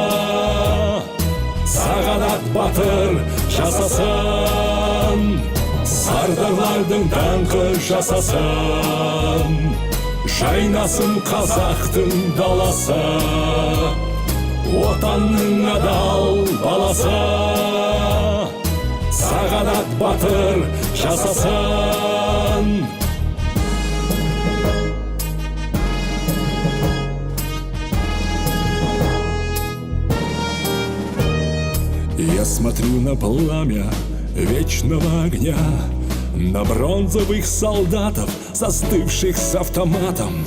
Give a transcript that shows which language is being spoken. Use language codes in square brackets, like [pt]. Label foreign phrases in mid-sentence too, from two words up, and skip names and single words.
[kk] Сағадат батыр жасасын, сардарлардың даңқы жасасын, жайнасын қазақтың даласы, отанның адал баласы. Сағадат батыр жасасын. [ru] Я смотрю на пламя вечного огня, на бронзовых солдатов, застывших с автоматом.